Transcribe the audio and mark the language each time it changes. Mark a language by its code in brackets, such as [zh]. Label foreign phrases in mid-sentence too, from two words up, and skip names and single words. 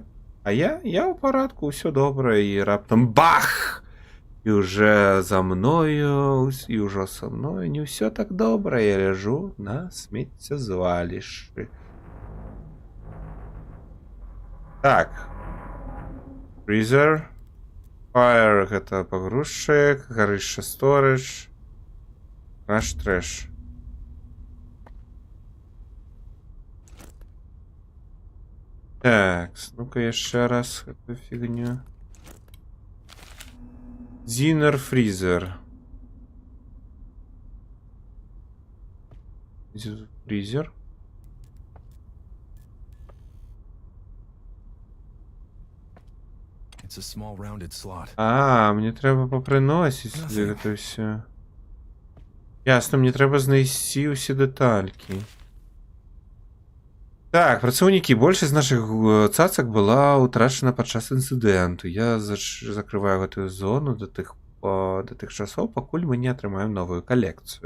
[be] А я ў парадку, ўсё добра, і раптам бах! І уже за мною, і ўжо са мной не ўсё так добра. Я ляжу на смеццязвалішчы. Так. Freezer. Fire гэта пагрузчык, гарышча storage, [en] crash trash. [be] Так, ну-ка яшчэ раз [ru] эту фігню. [be] Зинер Freezer. Freezer. [en] It's a small rounded slot. [be] Мне трэба папрыносіць сюды гэта ўсё. Ясна, мне трэба знайсці ўсе дэталькі. Так, працаўнікі, большасць нашых цацак была ўтрачана падчас інцыдэнту. Я закрываю гэтую зону да тых да тых часоў, пакуль мы не атрымаем новую калекцыю.